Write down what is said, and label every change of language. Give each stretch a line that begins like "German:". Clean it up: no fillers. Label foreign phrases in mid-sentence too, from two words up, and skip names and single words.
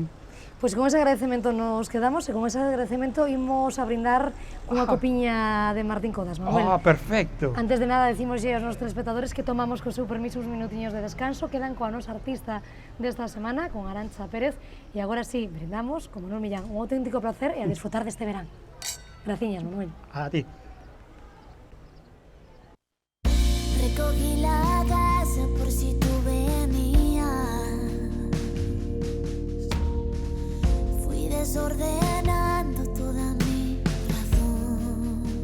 Galician: Pois con ese agradecemento nos quedamos, e con ese agradecemento imos a brindar unha copiña de Martín Codas, Manuel. Perfecto. Antes de nada, decimoslle aos nosos telespectadores que tomamos co seu permiso uns minutiños de descanso, quedan coa nosa artista desta semana, con Arantxa Pérez, e agora sí, brindamos, como Manuel Millán, un auténtico placer e a disfrutar deste verán. Graciñas, Manuel. A ti.
Spanish: Recogí la casa por si tú venías. Fui desordenando toda mi razón.